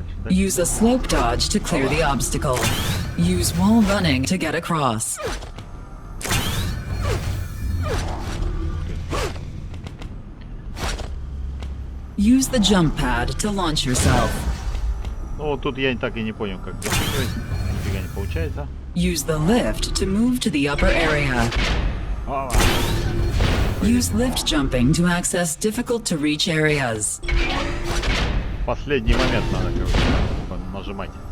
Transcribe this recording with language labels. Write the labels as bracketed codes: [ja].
[en] Use a slope dodge to clear the obstacle. Use wall running to get across. Use the jump pad to launch yourself. [ru] Ну, тут я так и не понял, как достигать. Нифига не получается. [en] Use the lift to move to the upper area. Use lift jumping to access difficult to reach areas. [ru] Последний момент надо, короче, нажимать.